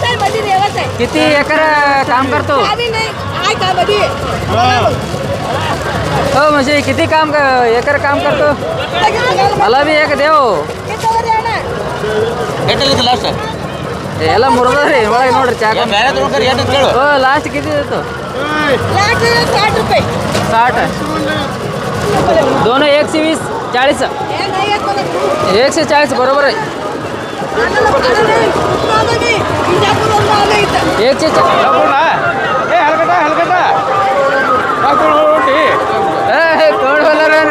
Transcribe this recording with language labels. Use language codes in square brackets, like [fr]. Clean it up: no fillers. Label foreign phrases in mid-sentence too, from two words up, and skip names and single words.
[mr] किती एकर काम करतो? हो, म्हणजे किती एकर काम करतो? मला बी एक देव. [kn] ಲಾಸ್ಟ್ ಎಲ್ಲ ಮುರಿದ್ರಿ ಒಳಗೆ ನೋಡ್ರಿ ಚಾಕ. [mr] हो, लास्ट किती देतो? 60. दोनों 120, 40. 140 बरोबर आहे. 140.